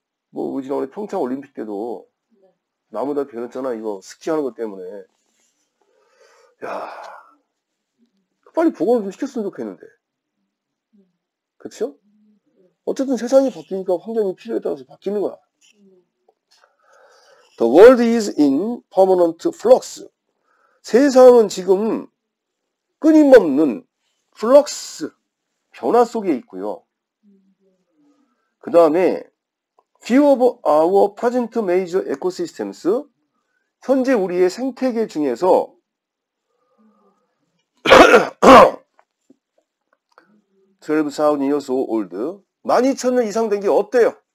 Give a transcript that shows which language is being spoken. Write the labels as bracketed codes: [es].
[ko] 뭐 우리 지난번에 평창 올림픽 때도 나무 다 변했잖아. 이거 스키하는 것 때문에. 야, 빨리 복원을 좀 시켰으면 좋겠는데. 그렇죠? 어쨌든 세상이 바뀌니까 환경이 필요에 따라서 바뀌는 거야. [en] The world is in permanent flux. [ko] 세상은 지금 끊임없는 플럭스, 변화 속에 있고요. 그 다음에 [en] Few of our present major ecosystems, [ko] 현재 우리의 생태계 중에서 [en] 12,000 years old, [ko] 12,000년 이상 된 게 어때요?